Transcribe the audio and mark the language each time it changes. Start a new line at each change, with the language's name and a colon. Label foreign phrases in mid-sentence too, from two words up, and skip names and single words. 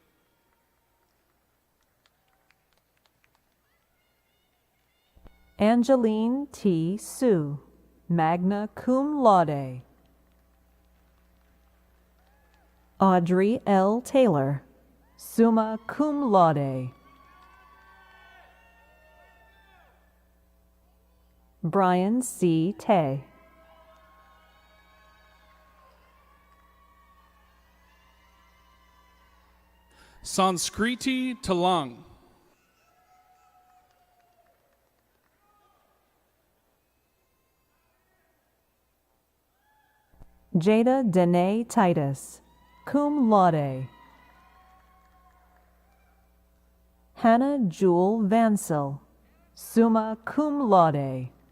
English: Angeline T. Sue,
Latin: magna cum laude.
English: Audrey L. Taylor,
Latin: summa cum laude.
English: Brian C. Tay. Sanskriti Talang. Jada Danae Titus,
Latin: cum laude.
English: Hannah Jewel Vansel,
Latin: summa cum laude.